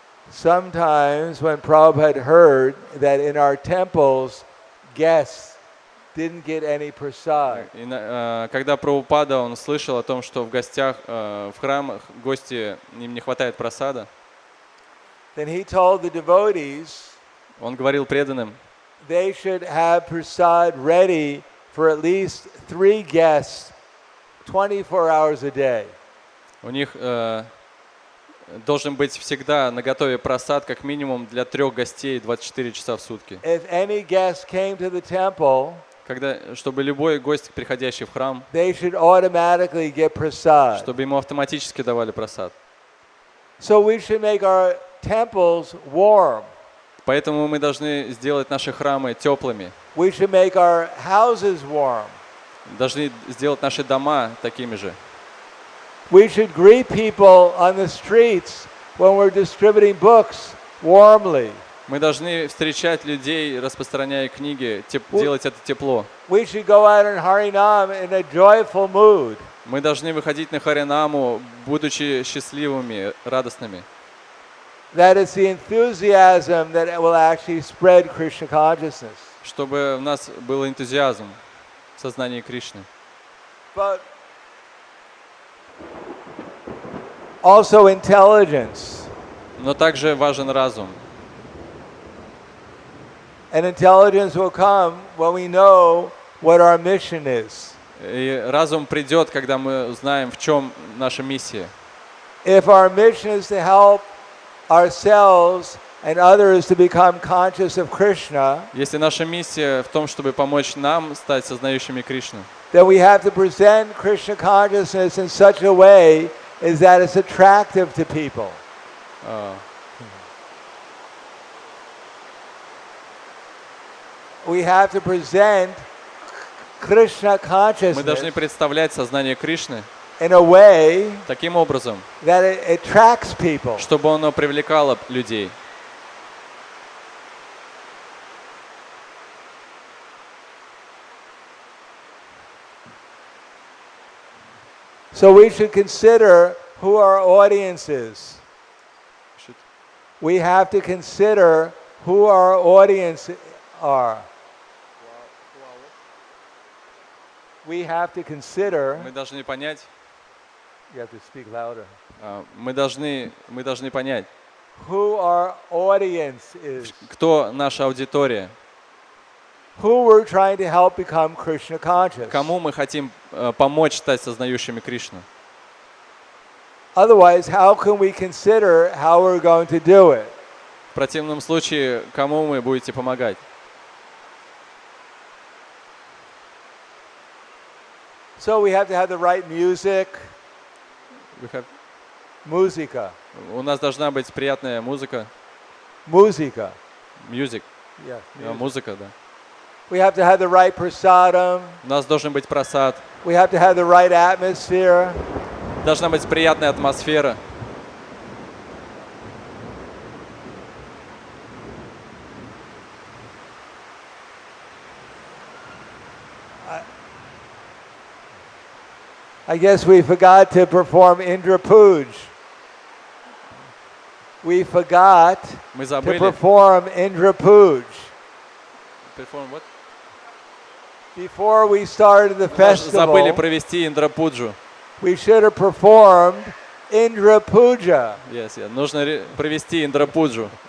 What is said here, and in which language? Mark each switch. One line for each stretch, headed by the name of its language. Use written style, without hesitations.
English: Sometimes when Prabhupada heard that in our temples guests didn't get any prasad.
Russian: Когда Прабхупада, он слышал о том, что в гостях, в храмах гости, им не хватает прасада,
English: Then he told the devotees
Russian: он говорил преданным,
English: they should have prasad ready for at least 3 guests 24 hours a day.
Russian: у них должен быть всегда наготове прасад как минимум для 3 гостей 24 часа в сутки.
English: If any guest came to the temple,
Russian: Чтобы любой гость, приходящий в храм,
English: they should automatically get prasad.
Russian: чтобы ему автоматически давали прасад.
English: So we should make our temples warm.
Russian: Поэтому мы должны сделать наши храмы теплыми.
English: We should make our houses warm.
Russian: Должны сделать наши дома такими же.
English: We should greet people on the streets when we're distributing books warmly.
Russian: Мы должны встречать людей, распространяя книги, делать это тепло.
English: We should go out in Harinam in a joyful mood.
Russian: Мы должны выходить на Харинаму, будучи счастливыми, радостными.
English: That it's the enthusiasm that will actually spread Krishna consciousness.
Russian: Чтобы у нас был энтузиазм в сознании Кришны.
English: But also intelligence.
Russian: Но также важен разум.
English: And intelligence will come when we know what our mission is.
Russian: И разум придет, когда мы узнаем, в чем наша миссия.
English: If our mission is to help ourselves and others to become conscious of Krishna,
Russian: Если наша миссия в том, чтобы помочь нам стать сознающими Кришну,
English: then we have to present Krishna consciousness in such a way is that it's attractive to people. We have to present Krishna
Russian: мы
English: consciousness
Russian: должны представлять сознание Кришны
English: in a way
Russian: таким образом,
English: that it attracts people.
Russian: чтобы оно привлекало людей.
English: So we should consider who our audience is. We have to consider who our audience are. We have to consider.
Russian: Мы должны понять,
English: You have to speak louder.
Russian: мы должны понять,
English: Who our audience is.
Russian: кто наша аудитория,
English: Who we're trying to help become Krishna conscious.
Russian: кому мы хотим помочь стать сознающими Кришну.
English: Otherwise, how can we consider how we're going to do it?
Russian: В противном случае, кому вы будете помогать?
English: So we have to have the right music.
Russian: Muzika. У нас должна быть приятная музыка. Muzika.
English: Music. Yeah.
Russian: Музыка, да.
English: We have to have the right prasadam.
Russian: У нас должен быть просад.
English: We have to have the right atmosphere.
Russian: Должна быть приятная атмосфера.
English: I guess we forgot to perform Indra Puj. We forgot
Russian: Мы
English: to
Russian: забыли.
English: perform Indra Puj. Perform what? Before we started the
Russian: Забыли
English: festival,
Russian: провести Индра-пуджу.
English: we should have performed Indra Puja. Yes.
Russian: Нужно провести Индра-пуджу.